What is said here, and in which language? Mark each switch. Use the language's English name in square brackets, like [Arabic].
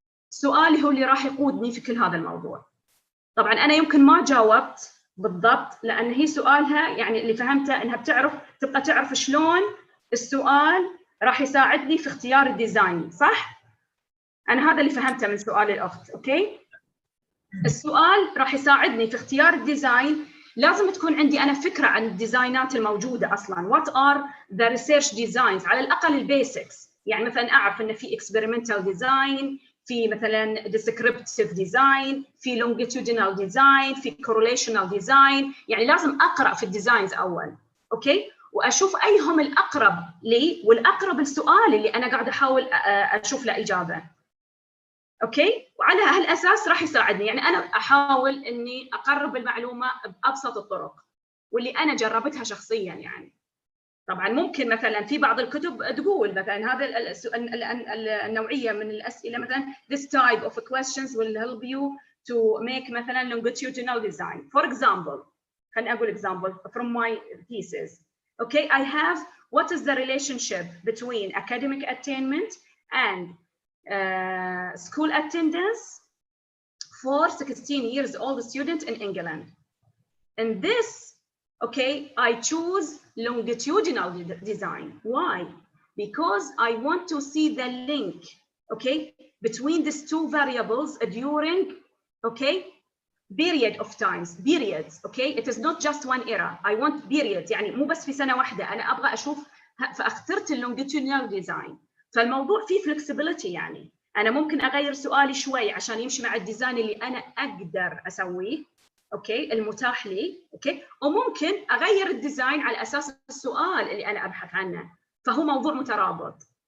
[Arabic] سؤالي هو اللي راح يقودني في كل هذا الموضوع. طبعا أنا يمكن ما جاوبت بالضبط، لأن هي سؤالها يعني اللي فهمته إنها تبقى تعرف شلون السؤال راح يساعدني في اختيار الديزاين، صح؟ أنا هذا اللي فهمته من سؤال الأخت، السؤال راح يساعدني في اختيار الديزاين. لازم تكون عندي أنا فكرة عن الديزاينات الموجودة أصلاً. [English] What are the research designs؟ [Arabic] على الأقل البيسكس. يعني مثلاً أعرف إن في experimental design، في مثلاً descriptive design، في longitudinal design، في correlational design. يعني لازم أقرأ في الديزاينز أول، وأشوف أيهم الأقرب لي والأقرب السؤال اللي أنا قاعدة أحاول أشوف له إجابة. وعلى هالأساس راح يساعدني. يعني أنا أحاول إني أقرب المعلومة بأبسط الطرق، واللي أنا جربتها شخصياً يعني. طبعا ممكن مثلا في بعض الكتب تقول مثلا هذا النوعيه من الاسئله مثلا [English] this type of questions will help you to make [Arabic] مثلا longitudinal design. [English] For example, [Arabic] خليني اقول [English] example from my thesis. Okay, I have what is the relationship between academic attainment and school attendance for 16 years old student in England. In this, okay, I choose longitudinal design. Why? Because I want to see the link, okay, between these two variables during, okay, period of times, periods, okay? It is not just one era. I want periods, [Arabic] يعني مو بس في سنة واحدة، أنا أبغى أشوف، فاخترت اللونجيتودينال ديزاين. فالموضوع فيه flexibility، يعني أنا ممكن أغير سؤالي شوي عشان يمشي مع الديزاين اللي أنا أقدر أسويه، أوكي، المتاح لي، أوكي، وممكن أغير الديزاين على أساس السؤال اللي أنا أبحث عنه، فهو موضوع مترابط.